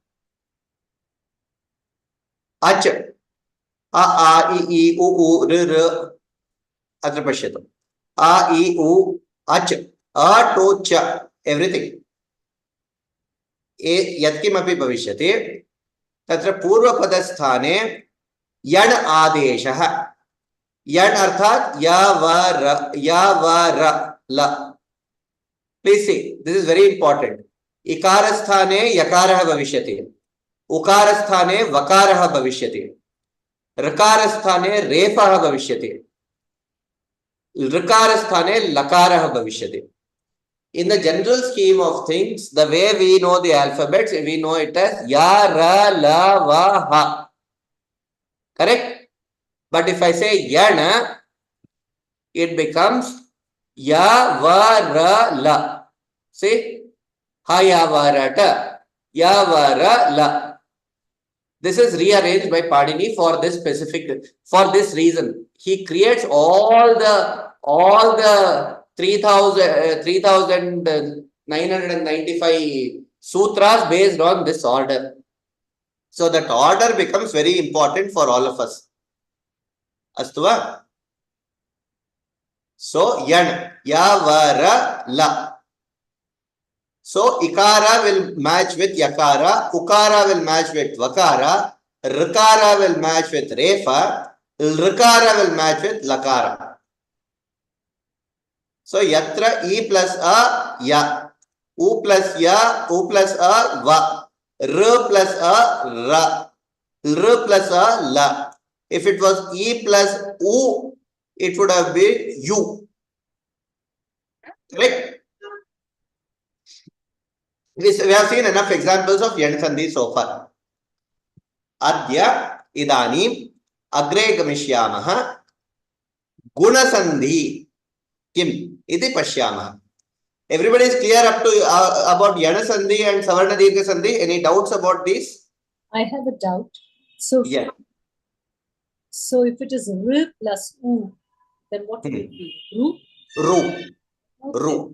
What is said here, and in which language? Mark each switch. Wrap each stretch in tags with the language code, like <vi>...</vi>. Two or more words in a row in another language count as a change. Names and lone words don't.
<sa>अच् अ आ इ उ उ ऋ ऋ अत्र पश्यतु आ इ उ अच् अ टु च एव्रिथिंग यत्किमपि भविष्यति तत्र पूर्वपदस्थाने यण् आदेशः यण् अर्थात् य व र ल</sa> <en>please see this is very important</en> <sa>इकार स्थाने यकारः भविष्यति उकार स्थाने वकारः भविष्यति ऋकार स्थाने रेफः भविष्यति ऋकार स्थाने लकारः भविष्यति</sa> <en>in the general scheme of things the way we know the alphabets we know it as ya ra la va ha correct but if I say yana it becomes ya va ra la see ha ya va ra ta ya va ra la this is rearranged by Padini for this specific for this reason he creates all the 3995 sutras based on this order so that order becomes very important for all of us</en> <sa>अस्तु वा</sa> <en>so yan ya va ra la so ikara will match with yakara ukara will match with vakara rikara will match with refa rikara will match with lakara so yatra e plus a ya u plus ya u plus a va r plus a ra r plus a la if it was e plus u it would have been u correct we have seen enough examples of yan sandhi so far</en> <sa>अद्य इदानीम् अग्रे गमिष्यामः गुण सन्धि किम् इति पश्यामः</sa> <en>everybody is clear up to about yana sandhi and savarna dirgha sandhi any doubts about this I have a doubt. So, yeah so if it is r plus u, then what will it be? Ru? ru Okay.</en>